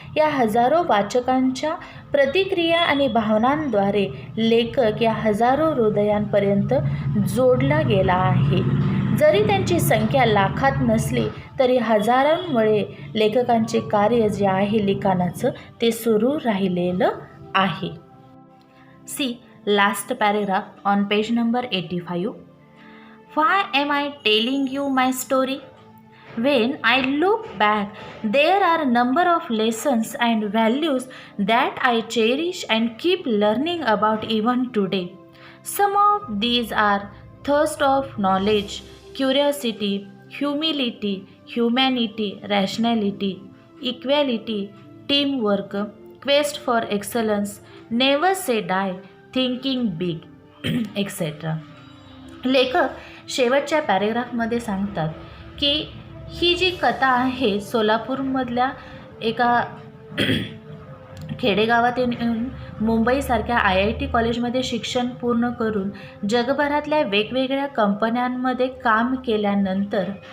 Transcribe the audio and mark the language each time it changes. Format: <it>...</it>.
<mr>या हजारो वाचकांच्या प्रतिक्रिया आणि भावनांद्वारे लेखक या हजारो हृदयांपर्यंत जोडला गेला आहे. जरी त्यांची संख्या लाखात नसली तरी हजारांमुळे लेखकांचे कार्य जे आहे लिखाणाचं ते सुरू राहिलेलं आहे.</mr> <en>Last paragraph on page number 85. Why am I telling you my story? When I look back, there are a number of lessons and values that I cherish and keep learning about even today. Some of these are thirst of knowledge, curiosity, humility, humanity, rationality, equality, teamwork, quest for excellence, never say die, thinking big etcetera.</en> <mr>लेखक शेवटच्या पॅरेग्राफमध्ये सांगतात की ही जी कथा आहे सोलापूरमधल्या एका खेडेगावातून येऊन मुंबईसारख्या IIT कॉलेजमध्ये शिक्षण पूर्ण करून जगभरातल्या वेगवेगळ्या कंपन्यांमध्ये काम केल्यानंतर</mr>